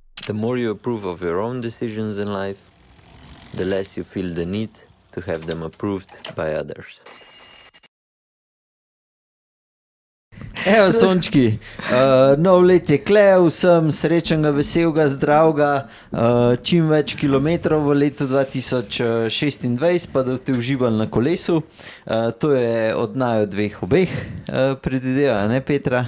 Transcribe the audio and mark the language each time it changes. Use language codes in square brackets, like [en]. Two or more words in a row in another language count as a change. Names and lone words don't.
[en] The more you approve of your own decisions in life, the less you feel the need to have them approved by others. [sl] Evo, sončki, nov let je kle, vsem srečnega, veselega, zdravega, čim več kilometrov v letu 2026, pa da te uživali na kolesu. To je od naju dveh obeh predvideva, ne Petra?